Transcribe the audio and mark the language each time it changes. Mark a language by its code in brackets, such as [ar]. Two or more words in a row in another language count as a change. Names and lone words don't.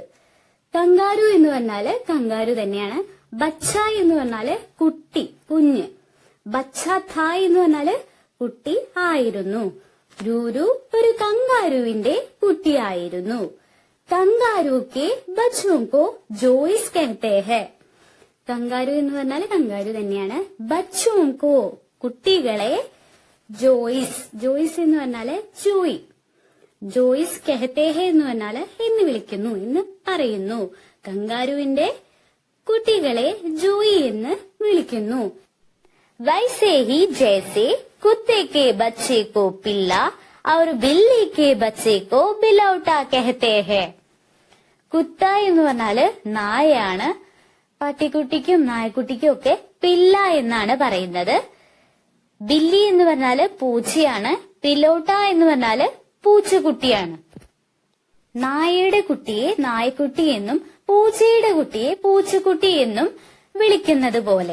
[ml] കങ്കാരു എന്ന് പറഞ്ഞാല് കങ്കാരു തന്നെയാണ്. ബച്ച എന്ന് പറഞ്ഞാല് കുട്ടി, കുഞ്ഞ്. [hi] बच्चा था [ml] എന്ന് പറഞ്ഞാല് കുട്ടി ആയിരുന്നു. രൂരു ഒരു കങ്കാരുവിന്റെ കുട്ടിയായിരുന്നു. [hi] कंगारू के बच्चों को जॉयस कहते हैं. [ml] കങ്കാരു എന്ന് പറഞ്ഞാല് കങ്കാരു തന്നെയാണ്. [hi] बच्चों को [ml] കുട്ടികളെ ജോയ്സ്, ജോയ്സ് എന്ന് പറഞ്ഞാല് ജോയ്, [hi] जॉयस कहते हैं [ml] എന്ന് പറഞ്ഞാല് എന്ന് വിളിക്കുന്നു, എന്ന് പറയുന്നു. കങ്കാരുവിന്റെ കുട്ടികളെ ജോയി എന്ന് വിളിക്കുന്നു. [hi] वैसे ही जैसे कुत्ते के बच्चे को पिल्ला और बिल्ली के बच्चे को बिलौटा कहते हैं. [ml] കുത്ത എന്ന് പറഞ്ഞാല് നായയാണ്. പട്ടിക്കുട്ടിക്കും നായക്കുട്ടിക്കും ഒക്കെ പില്ല എന്നാണ് പറയുന്നത്. ബില്ലി എന്ന് പറഞ്ഞാല് പൂച്ചയാണ്. പിലോട്ട എന്ന് പറഞ്ഞാല് പൂച്ചക്കുട്ടിയാണ്. നായയുടെ കുട്ടിയെ നായക്കുട്ടി എന്നും പൂച്ചയുടെ കുട്ടിയെ പൂച്ചക്കുട്ടി എന്നും വിളിക്കുന്നത് പോലെ.